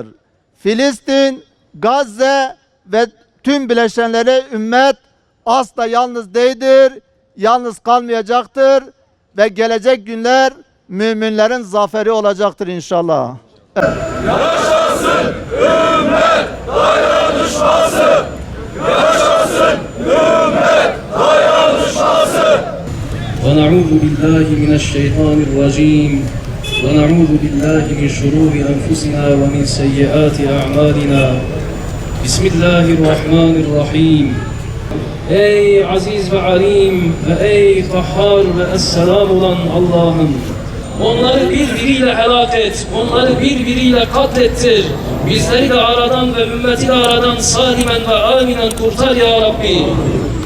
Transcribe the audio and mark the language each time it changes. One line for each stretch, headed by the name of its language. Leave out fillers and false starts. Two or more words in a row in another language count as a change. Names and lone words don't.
Turkish: Filistin, Gazze ve tüm bileşenleri ümmet asla yalnız değildir, yalnız kalmayacaktır ve gelecek günler müminlerin zaferi olacaktır inşallah. Yaşasın ümmet dayanışması! Yaşasın ümmet dayanışması!
Arabic: ونعوذ بالله من الشيطان الرجيم ونعوذ بالله من شرور أنفسنا ومن سيئات أعمالنا بسم الله الرحمن الرحيم.
Turkish: Ey aziz ve alim ve ey kahhar ve esselam olan Allah'ım, onları birbiriyle helak et, onları birbiriyle katlettir. Bizleri de aradan ve ümmeti de aradan salimen ve aminen kurtar ya Rabbi.